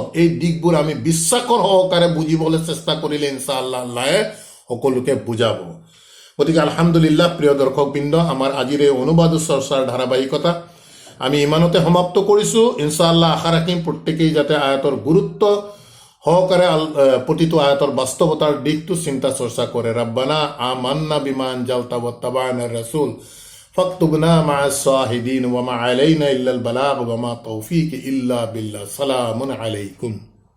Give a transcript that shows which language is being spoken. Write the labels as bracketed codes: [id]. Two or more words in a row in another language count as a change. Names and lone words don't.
[as] এই দিশবোৰ আমি বিশ্বাসৰ সহকাৰে বুজিবলৈ চেষ্টা কৰিলে ইনশাআল্লাহ আল্লাহে সকলোকে বুজাব। গতিকে আলহামদুলিল্লাহ, প্ৰিয় দৰ্শকবৃন্দ, আমাৰ আজিৰ এই অনুবাদ চৰ্চাৰ ধাৰাবাহিকতা আমি ইমানতে সমাপ্ত কৰিছোঁ। ইনশাআল্লাহ আশা ৰাখিম প্ৰত্যেকেই যাতে আয়াতৰ গুৰুত্ব সহকাৰে প্ৰতিটো আয়াতৰ বাস্তৱতাৰ দিশটো চিন্তা চৰ্চা কৰে। [ar] ربنا آمنا بما أنزلت واتبعنا الرسول فاكتبنا مع الشاهدين وما علينا إلا البلاغ وما توفيق إلا بالله. سلام عليكم.